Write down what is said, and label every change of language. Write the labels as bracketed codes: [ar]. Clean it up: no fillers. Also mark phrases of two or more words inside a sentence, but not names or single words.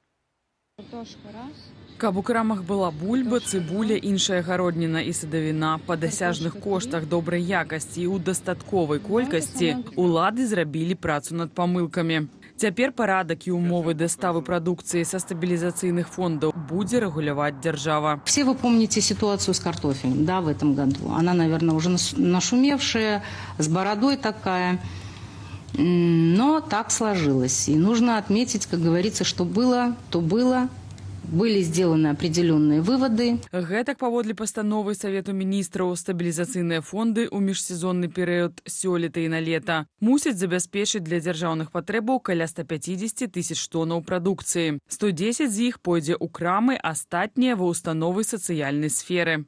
[be] Каб у крамах была бульба, цыбуля, іншая гародніна і садавіна па дасяжных коштах добрай якасці і ў дастатковай колькасці, улады зрабілі працу над памылкамі. Цяпер парадак і умовы даставы прадукцыі са стабілізацыйных фондаў будзе рэгуляваць дзяржава. [ru] Все вы помните ситуацию с картофелем, да, в этом году. Она, наверное, уже нашумевшая, с бородой такая. Но так сложилось. И нужно отметить, как говорится, что было, то было. Были сделаны определенные выводы. [be] Гэтак паводле пастановы Савету міністраў стабілізацыйныя фонды ў міжсезонны перыяд сёлета і на лета мусяць забяспечыць для дзяржаўных патрэбаў каля 150 тысяч тоннаў прадукцыі. 110 з іх пойдзе ў крамы, астатнія ва ўстановы сацыяльнай сферы.